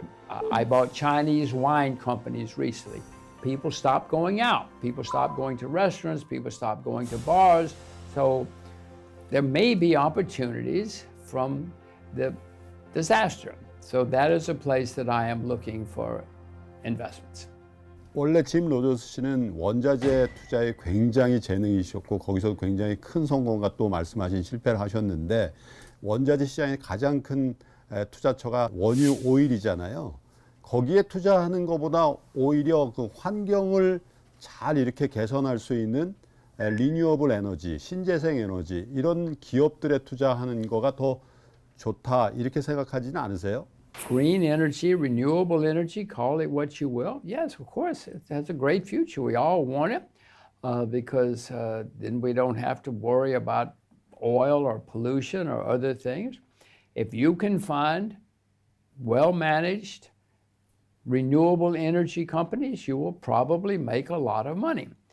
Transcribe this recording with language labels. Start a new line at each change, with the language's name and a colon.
English: I bought Chinese wine companies recently. People stopped going out. People stopped going to restaurants. People stopped going to bars. So there may be opportunities from the disaster. So that is a place that I am looking for investments.
Korean: 원래 짐 로저스 씨는 원자재 투자에 굉장히 재능이셨고 거기서 굉장히 큰 성공과 또 말씀하신 실패를 하셨는데 원자재 시장의 가장 큰 투자처가 원유 오일이잖아요. 거기에 투자하는 것보다 오히려 그 환경을 잘 이렇게 개선할 수 있는 리뉴어블 에너지, 신재생 에너지 이런 기업들에 투자하는 거가 더 좋다 이렇게 생각하지는 않으세요?
English: Green energy, renewable energy, call it what you will. Yes, of course, it has a great future. We all want it because then we don't have to worry about oil or pollution or other things. If you can find well-managed renewable energy companies, you will probably make a lot of money.